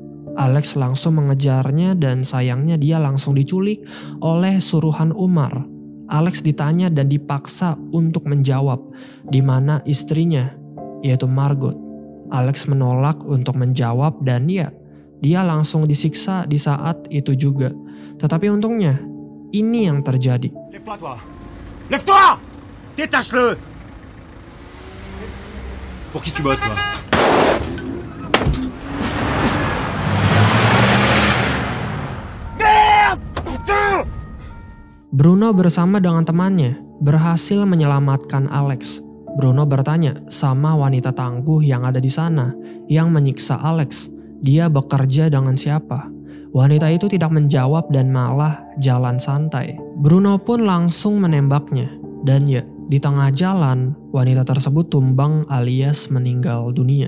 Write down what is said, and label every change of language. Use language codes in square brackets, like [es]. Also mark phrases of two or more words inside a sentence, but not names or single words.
[id] Alex langsung mengejarnya dan sayangnya dia langsung diculik oleh suruhan Umar. Alex ditanya dan dipaksa untuk menjawab di mana istrinya, yaitu Margot. Alex menolak untuk menjawab dan dia langsung disiksa di saat itu juga. Tetapi untungnya ini yang terjadi. [fr] Lève-toi, toi! Lève-toi! Détache-le! Pour qui tu bosses, toi? Merde! [id] Bruno bersama dengan temannya berhasil menyelamatkan Alex. Bruno bertanya sama wanita tangguh yang ada di sana yang menyiksa Alex. Dia bekerja dengan siapa? Wanita itu tidak menjawab dan malah jalan santai. Bruno pun langsung menembaknya. Dan di tengah jalan, wanita tersebut tumbang alias meninggal dunia.